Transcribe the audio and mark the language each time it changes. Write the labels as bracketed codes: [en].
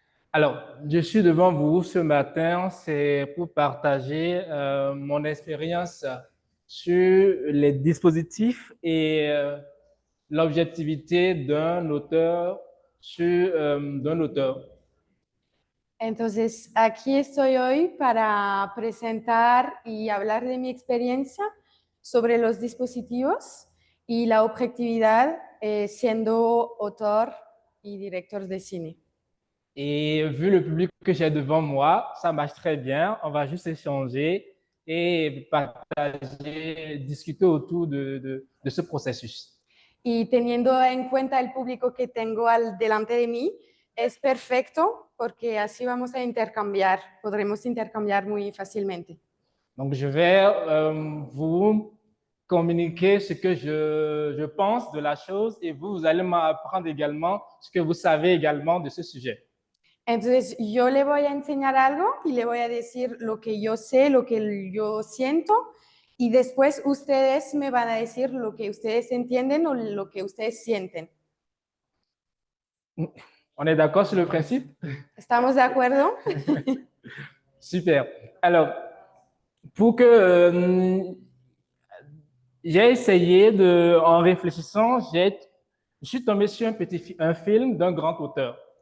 [fr] Alors, je suis devant vous ce matin, c'est pour partager mon expérience sur les dispositifs et l'objectivité d'un auteur d'un auteur. [es] Entonces, aquí estoy hoy para presentar y hablar de mi experiencia sobre los dispositivos y la objetividad siendo autor y director de cine. [fr] Et vu le public que j'ai devant moi, ça marche très bien. On va juste échanger et partager, discuter autour de ce processus. [es] Y teniendo en cuenta el público que tengo delante de mí, es perfecto porque así vamos a intercambiar, podremos intercambiar muy fácilmente. [fr] Donc, je vais vous communiquer ce que je pense de la chose et vous allez m'apprendre également ce que vous savez également de ce sujet. [es] Entonces, yo le voy a enseñar algo y le voy a decir lo que yo sé, lo que yo siento, y después ustedes me van a decir lo que ustedes entienden o lo que ustedes sienten. [fr] On est d'accord sur le principe? [es] ¿Estamos de acuerdo? [fr] Super. Alors, pour que j'ai essayé de, en réfléchissant, je suis tombé sur un film d'un grand auteur.